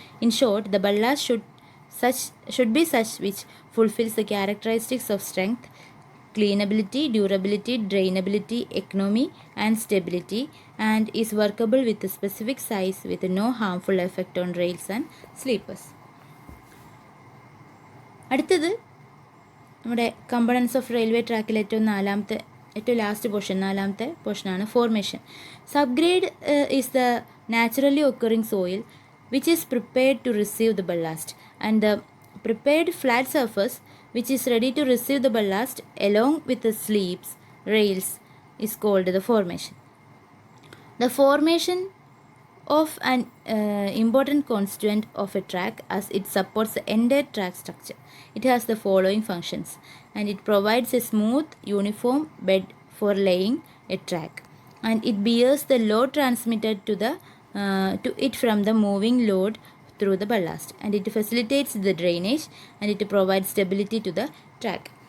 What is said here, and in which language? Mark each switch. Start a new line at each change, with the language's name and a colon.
English: In short, the ballast should be such which fulfills the characteristics of strength, cleanability, durability, drainability, economy, and stability, and is workable with a specific size with no harmful effect on rails and sleepers.
Malayalam: അടുത്തത് നമ്മുടെ components of railway ട്രാക്കിൽ ഏറ്റവും last portion, നാലാമത്തെ പോർഷനാണ് formation.
English: Subgrade is the naturally occurring soil which is prepared to receive the ballast, and the prepared flat surface which is ready to receive the ballast along with the sleeves, rails, is called the formation. The formation of an important constituent of a track as it supports the entire track structure. It has the following functions, and it provides a smooth, uniform bed for laying a track, and it bears the load transmitted to it from the moving load through the ballast, and it facilitates the drainage, and it provides stability to the track.